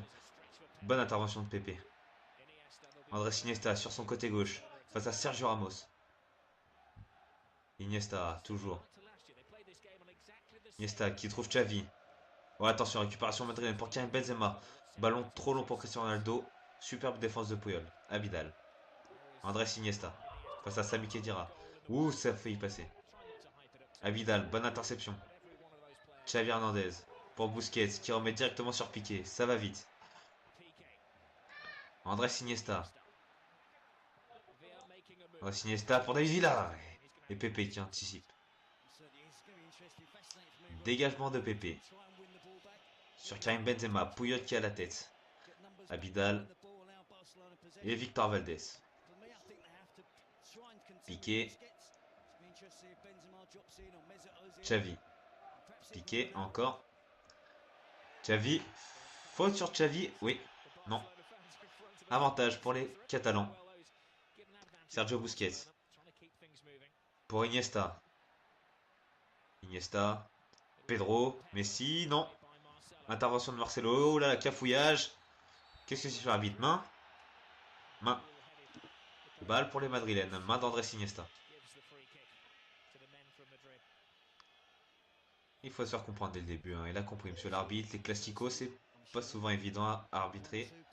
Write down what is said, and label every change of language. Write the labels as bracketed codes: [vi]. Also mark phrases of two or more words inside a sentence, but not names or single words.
[fr] Bonne intervention de Pepe. Andrés Iniesta sur son côté gauche, face à Sergio Ramos. Iniesta, toujours. Iniesta qui trouve Xavi. Oh, attention, récupération madrilène pour Karim Benzema. Ballon trop long pour Cristiano Ronaldo. Superbe défense de Puyol. Abidal. Andrés Iniesta. Face à Sami Khedira. Ouh, ça a failli passer. Abidal, bonne interception. Xavi Hernandez. Pour Busquets, qui remet directement sur Piqué. Ça va vite. Andrés Iniesta. Andrés Iniesta pour David Villa. Et Pepe qui anticipe. Dégagement de Pepe. Sur Karim Benzema. Puyol qui a la tête. Abidal. Et Victor Valdés. Piqué. Xavi. Piqué encore. Xavi. Faute sur Xavi. Oui. Non. Avantage pour les Catalans. Sergio Busquets. Pour Iniesta. Iniesta. Pedro. Messi. Non. Intervention de Marcelo. Oh là, cafouillage. Qu'est-ce que c'est sur l'arbitre? Main. Main. Balle pour les Madrilènes. Main d'Andrés Iniesta. Il faut se faire comprendre dès le début, hein. Il a compris, monsieur l'arbitre. Les classicos, c'est pas souvent évident à arbitrer.